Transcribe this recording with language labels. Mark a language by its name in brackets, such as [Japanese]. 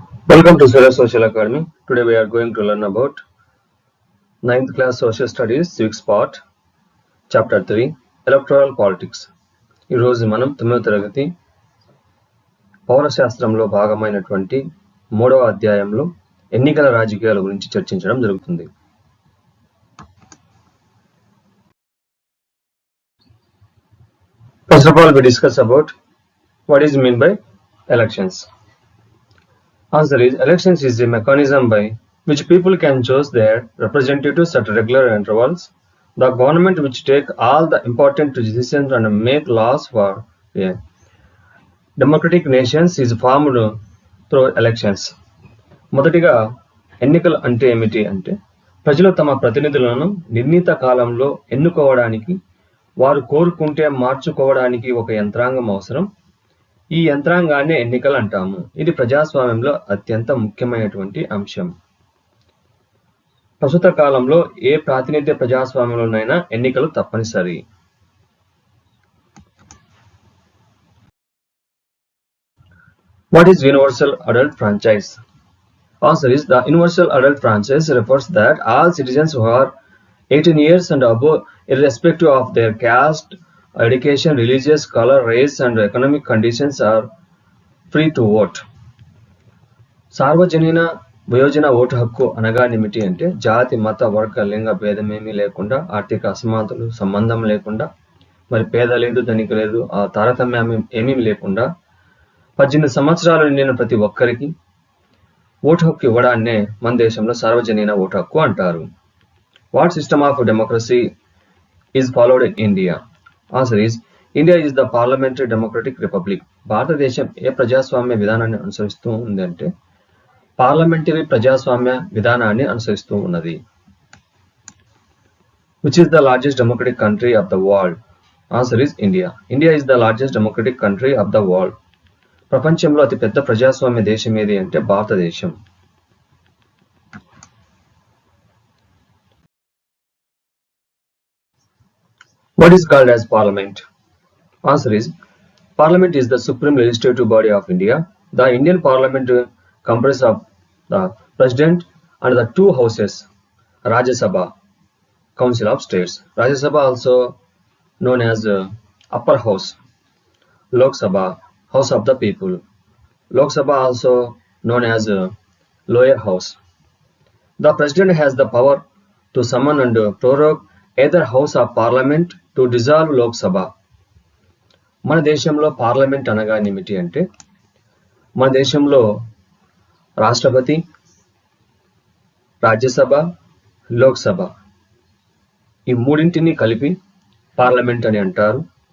[English] Welcome to Surya Social Academy. Today we are going to learn about 9th class Social Studies Civics Part Chapter 3 Electoral Politics. [Telugu] ఈ రోజు మనం 9వ తరగతి పౌరశాస్త్రంలో భాగమైనటువంటి 3వ అధ్యాయంలో ఎన్నికల రాజకీయాల గురించి చర్చించడం జరుగుతుంది. [English] First of all, we discuss about what is meant by elections. Answer is, elections is a mechanism by which people can choose their representatives at regular intervals. The government which take all the important decisions and make laws for a democratic nations is formed through elections. [Telugu] మొదటిగా ఎన్నికలు అంటే ఏమిటి అంటే ప్రజలు తమ ప్రతినిధులను నిర్ణీత కాలంలో ఎన్నుకోవడానికి వారు కోరుకుంటే మార్చుకోవడానికి ఒక యంత్రాంగం అవసరం. ఈ యంత్రాంగాన్ని ఎన్నికలు అంటాము. ఇది ప్రజాస్వామ్యంలో అత్యంత ముఖ్యమైనటువంటి అంశం. ప్రస్తుత కాలంలో ఏ ప్రాతినిధ్య ప్రజాస్వామ్యంలోనైనా ఎన్నికలు తప్పనిసరి. [English] What is universal adult franchise? Answer is, the universal adult franchise refers that all citizens who are 18 years and above, irrespective of their caste, education, religious, color, race, and economic conditions, are free to vote. [Telugu] సార్వజనీన వయోజన vote హక్కు అనగానేమిటి అంటే జాతి, మత, వర్గ, లింగ భేదమేమీ లేకుండా, ఆర్థిక అసమానతలు సంబంధం లేకుండా, మరి పేద లేదు ధనిక లేదు ఆ తారతమ్యం ఏమీ లేకుండా 18 సంవత్సరాలు నిండిన ప్రతి ఒక్కరికి ఓటు హక్కు ఇవ్వడాన్నే మన దేశంలో సార్వజనీన ఓటు హక్కు అంటారు. [English] What system of democracy is followed in India? Answer is, India is the parliamentary democratic republic. [Telugu] భారతదేశం ఏ ప్రజాస్వామ్య విధానాన్ని అనుసరిస్తూ ఉంది అంటే పార్లమెంటరీ ప్రజాస్వామ్య విధానాన్ని అనుసరిస్తూ ఉన్నది. [English] Which is the largest democratic country of the world? Answer is India. India is the largest democratic country of the world. [Telugu] ప్రపంచంలో అతి పెద్ద ప్రజాస్వామ్య దేశం ఏది అంటే భారతదేశం. [English] What is called as Parliament? Answer is, Parliament is the supreme legislative body of India. The Indian Parliament comprises of the President and the two houses, Rajya Sabha, Council of States. Rajya Sabha also known as Upper House, Lok Sabha, House of the People. Lok Sabha also known as Lower House. The President has the power to summon and prorogue either House of Parliament to dissolve Lok Sabha. [Telugu] మన దేశంలో parliament అనగానేమిటి అంటే మన దేశంలో రాష్ట్రపతి, రాజ్యసభ, లోక్సభ ఈ మూడింటిని కలిపి parliament అని అంటారు.